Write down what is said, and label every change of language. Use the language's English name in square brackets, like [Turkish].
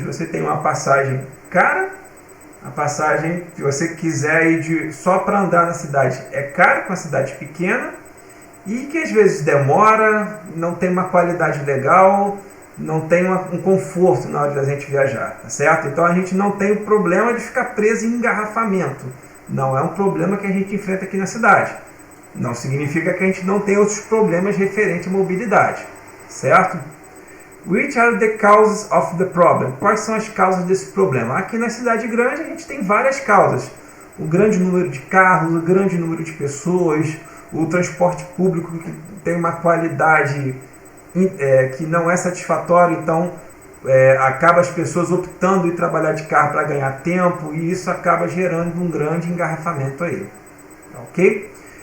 [Portuguese] Você tem uma passagem cara, a passagem que você quiser ir só para andar na cidade é cara, com uma cidade pequena, e que às vezes demora, não tem uma qualidade legal, não tem um conforto na hora da gente viajar, tá certo? Então a gente não tem o problema de ficar preso em engarrafamento. Não é um problema que a gente enfrenta aqui na cidade. Não significa que a gente não tem outros problemas referentes à mobilidade, certo? [English] Which are the causes of the problem? [Portuguese] Quais são as causas desse problema? Aqui na cidade grande a gente tem várias causas. O grande número de carros, o grande número de pessoas, o transporte público que tem uma qualidade que não é satisfatória, então acaba as pessoas optando em trabalhar de carro para ganhar tempo, e isso acaba gerando um grande engarrafamento aí. Ok?